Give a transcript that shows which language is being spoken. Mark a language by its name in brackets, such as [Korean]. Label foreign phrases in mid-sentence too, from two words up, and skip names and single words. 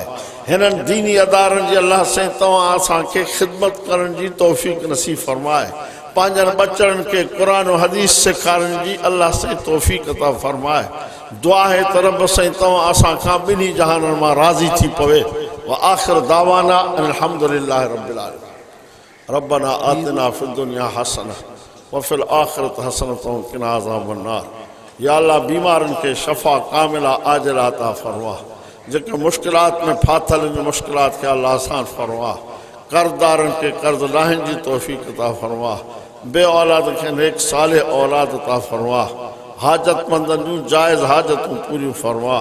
[Sindhi] हिननि दीनी अदारनि जी अल्लाह साईं तव्हां असांखे ख़िदमत करण जी तौफ़ीक़ नसीब फरमाए। पंहिंजनि बचड़नि खे क़ुरान हदीस सेखारण जी अल्लाह साईं तौफ़ीक़ अता फरमाए। दुआ आहे त रब साईं तव्हां असां खां ॿिन्ही जहाननि मां राज़ी थी पवे। [Arabic] و آخر دعوانا الحمد لله رب العالمين. ربنا آتنا في الدنيا حسنة و في الآخرة حسنة و قنا عذاب النار. [Sindhi] या अल्लाह बीमारनि खे शफ़ा कामिला आजिला अता फरमा। जेके मुश्किलात में फाथल इन मुश्किलात खे अल्लाह आसान फरमा। कर्ज़दारनि खे कर्ज़ लाहिण जी तौफ़ीक़ अता फरमा। बे औलाद खे नेक साले औलाद अता फरमा। हाजतमंदनि जूं जायज़ हाजतूं पूरियूं फरमा।